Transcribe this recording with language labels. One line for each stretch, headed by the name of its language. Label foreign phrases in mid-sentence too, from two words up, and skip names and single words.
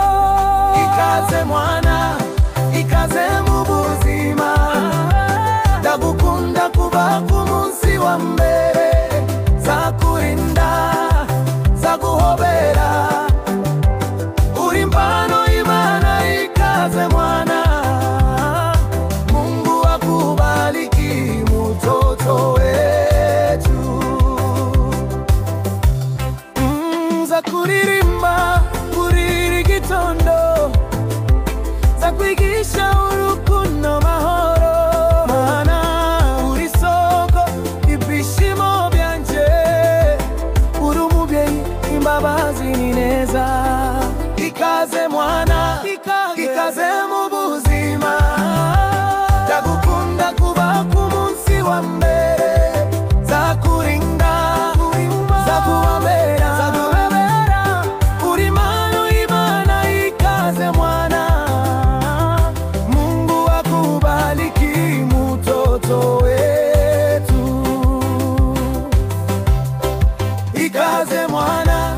Kinyarwanda: Ikaze mwana, ikaze mu buzima, ndagukunda kuva ku munsi wa mbere, zakurinda zaguhobera, uri mpano y'Imana. Ikaze mwana,
Swahili: Mungu akubariki mtoto wetu.
Kinyarwanda: Zakuririmba buri gitondo, zakwigisha urukundo mahoro, mana uri soko ibyishimo byanje, uri umubyeyi imbabazi n'ineza. Ikaze mwana, ikaze mu buzima, ndagukunda kuva ku munsi wa mbere, zakurinda zaguhobera, uri impano y'Imana. Ikaze mwana,
Swahili: Mungu akubariki mtoto wetu.
Kinyarwanda: Ikaze mwana.